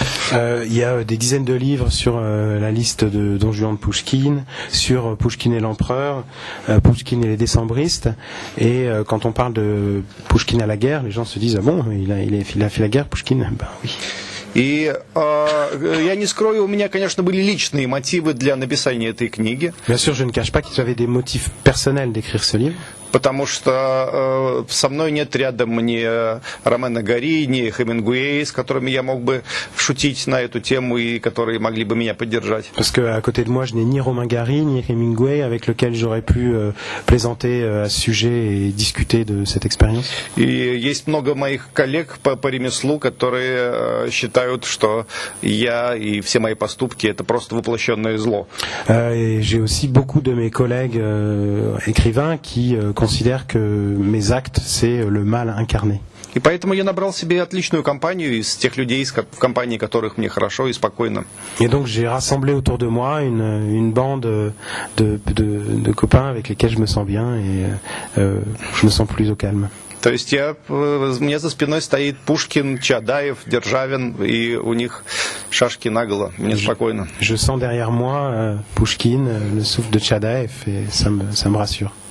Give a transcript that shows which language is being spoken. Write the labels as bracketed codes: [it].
[fr] Il y a des dizaines de livres sur la liste de Don Juan de Pouchkine, sur Pouchkine et l'empereur, Pouchkine et les décembristes. Et quand on parle de Pouchkine à la guerre, les gens se disent ah bon, il a fait la guerre, Pouchkine. Ben oui. [ru] И я не скрою, у меня, конечно, были личные мотивы для написания этой книги. [fr] Bien sûr, je ne cache pas que j'avais des motifs personnels d'écrire ce livre. [ru] Потому что со мной нет рядом ни Ромена Гори, ни Хемингуэй, с которыми я мог бы шутить на эту тему и которые могли бы меня поддержать. [fr] Parce que à côté de moi, je n'ai ni Romain Gary ni Hemingway avec lequel j'aurais pu plaisanter à ce sujet et discuter de cette expérience. [ru] И есть много моих коллег по ремеслу, которые считают, что я и все мои поступки это просто воплощенное зло. [fr] Et j'ai aussi beaucoup de mes collègues écrivains qui considère que mes actes, c'est le mal incarné. [ru] И поэтому я набрал себе отличную компанию из тех людей, в компании которых мне хорошо и спокойно. [fr] Et donc j'ai rassemblé autour de moi une bande de copains avec lesquels je me sens bien et je me sens plus au calme. [ru] То есть у меня за спиной стоит Пушкин, Чадаев, Державин, и у них шашки наголо, мне спокойно. [fr] Je sens derrière moi Pouchkine, le souffle de Chadaev, et ça me rassure.